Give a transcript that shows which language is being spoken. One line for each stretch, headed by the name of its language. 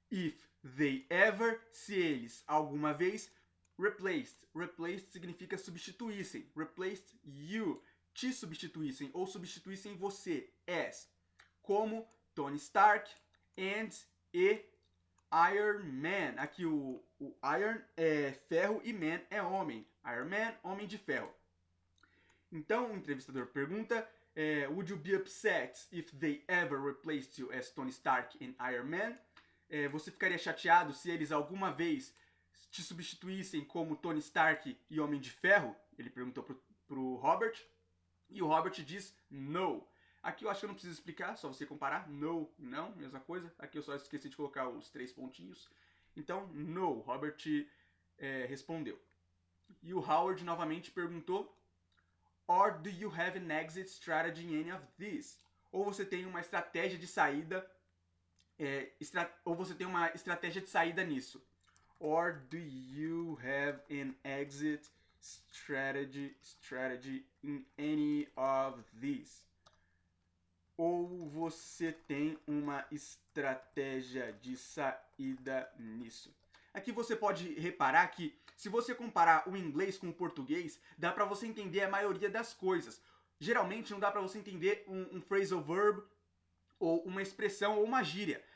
English: If they ever,
Portuguese: se eles alguma vez, replaced significa substituíssem,
English: replaced you,
Portuguese: te substituíssem ou substituíssem você, as, como Tony Stark and Iron Man. Aqui o Iron é ferro e Man é homem. Iron Man, Homem de Ferro. Então o entrevistador pergunta,
English: would you be upset if they ever replaced you as Tony Stark and Iron Man?
Portuguese: Você ficaria chateado se eles alguma vez te substituíssem como Tony Stark e Homem de Ferro? Ele perguntou pro Robert. E o Robert diz no. Aqui eu acho que eu não preciso explicar, só você comparar. No, não, mesma coisa. Aqui eu só esqueci de colocar os 3 pontinhos. Então, no, Robert respondeu. E o Howard novamente perguntou,
English: or do you have an exit strategy in any of these?
Portuguese: Ou você tem uma estratégia de saída, ou você tem uma estratégia de saída nisso.
English: Or do you have an exit strategy in any of these?
Portuguese: Ou você tem uma estratégia de saída nisso? Aqui você pode reparar que, se você comparar o inglês com o português, dá para você entender a maioria das coisas. Geralmente não dá para você entender um phrasal verb, ou uma expressão, ou uma gíria.